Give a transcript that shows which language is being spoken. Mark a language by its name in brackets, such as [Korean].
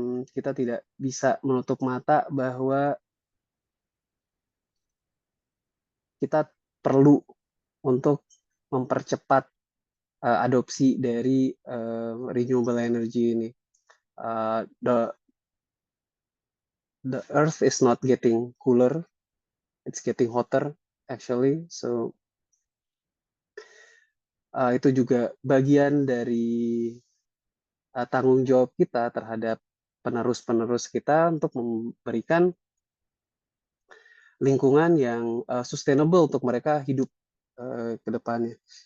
[Indonesian] kita tidak bisa menutup mata bahwa kita perlu untuk mempercepat adopsi dari renewable energy ini. [English] The earth is not getting cooler, it's getting hotter actually. [Indonesian] So itu juga bagian dari tanggung jawab kita terhadap penerus-penerus kita untuk memberikan lingkungan yang sustainable untuk mereka hidup ke depannya.